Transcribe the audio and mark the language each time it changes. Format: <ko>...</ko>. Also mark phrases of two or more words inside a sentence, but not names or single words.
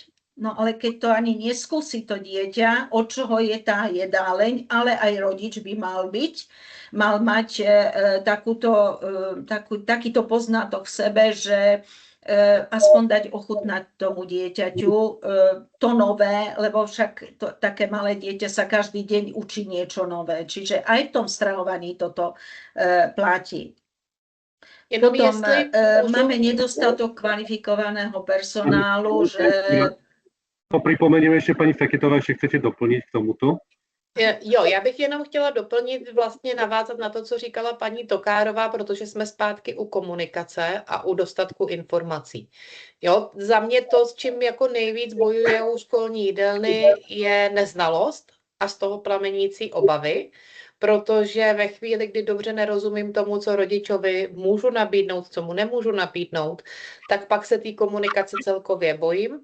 <sk>No ale keď to ani neskúsi to dieťa, od čoho je tá jedáleň, ale aj rodič by mal mať takýto poznatok v sebe, že aspoň dať ochutnať tomu dieťaťu to nové, lebo však také malé dieťa sa každý deň učí niečo nové. Čiže aj v tom stravovaní toto platí. Potom máme nedostatok kvalifikovaného personálu, že... To pripomeniem ešte, pani Feketová, ešte chcete doplniť k tomuto?</sk> <cs>Jo, já bych jenom chtěla doplnit, vlastně navázat na to, co říkala paní Tokárová, protože jsme zpátky u komunikace a u dostatku informací. Jo, za mě to, s čím jako nejvíc bojuje u školní jídelny, je neznalost a z toho plamenící obavy, protože ve chvíli, kdy dobře nerozumím tomu, co rodičovi můžu nabídnout, co mu nemůžu nabídnout, tak pak se té komunikace celkově bojím.</cs>